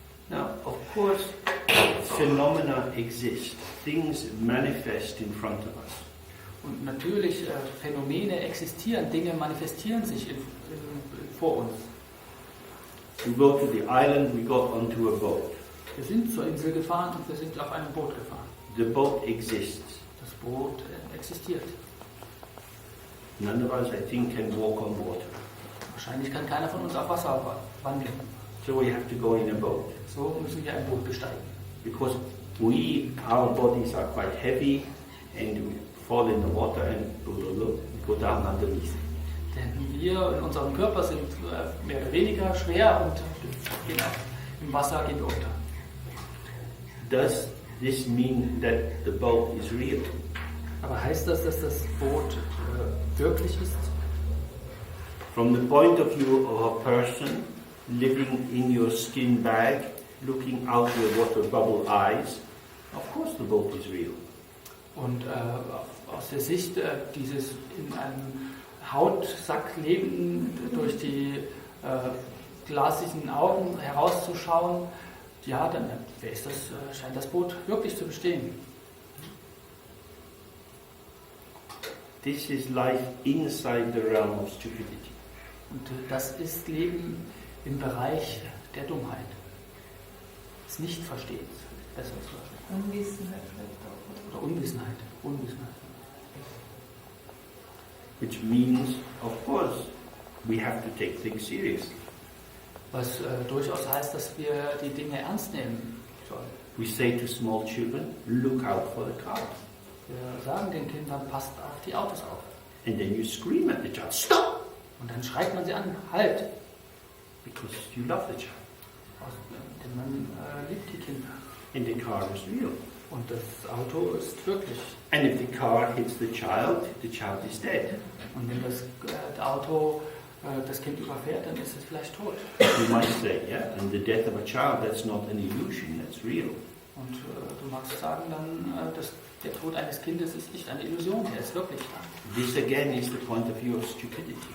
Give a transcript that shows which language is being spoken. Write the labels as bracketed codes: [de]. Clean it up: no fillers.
[en] Now, of course, phenomena exist. Things manifest in front of us. [de] Und natürlich, Phänomene existieren, Dinge manifestieren sich vor uns. [en] We go to the island, we got onto a boat. [de] Wir sind zur Insel gefahren und wir sind auf einem Boot gefahren. [en] The boat exists. [de] Das Boot existiert. [en] None of us, I think, can walk on water. [de] Wahrscheinlich kann keiner von uns auf Wasser wandeln. [en] So we have to go in a boat. [de] So müssen wir ein Boot besteigen. [en] Because our bodies are quite heavy and we fall in the water and go down underneath. [de] Denn wir in unserem Körper sind mehr oder weniger schwer und genau, im Wasser gehen wir unter. [en] Does this mean that the boat is real? [de] Aber heißt das, dass das Boot wirklich ist? [en] From the point of view of a person living in your skin bag, looking out your water bubble eyes, of course the boat is real. [de] Und aus der Sicht dieses in einem Hautsack leben, durch die glasigen Augen herauszuschauen, ja, dann scheint das Boot wirklich zu bestehen. [en] This is life inside the realm of stupidity. [de] Und das ist Leben im Bereich der Dummheit. Des Nichtverstehens. Besser zu sagen. Unwissenheit vielleicht auch. Oder Unwissenheit. Unwissenheit. [en] Which means, of course, we have to take things seriously. [de] Was durchaus heißt, dass wir die Dinge ernst nehmen sollen. [en] We say to small children, look out for the crowd. [de] Wir sagen den Kindern, passt auf die Autos auf. [en] And then you scream at the child, stop! [de] Und dann schreit man sie an, halt! [en] Because you love the child. [de] Denn man liebt die Kinder. [en] And the car is real. [de] Und das Auto ist wirklich. [en] And if the car hits the child is dead. [de] Und wenn das Auto das Kind überfährt, dann ist es vielleicht tot. [en] You might say, yeah, and the death of a child, that's not an illusion, that's real. [de] Und du magst sagen dann, der Tod eines Kindes ist nicht eine Illusion, der ist wirklich da. [en] This again is the point of view of stupidity.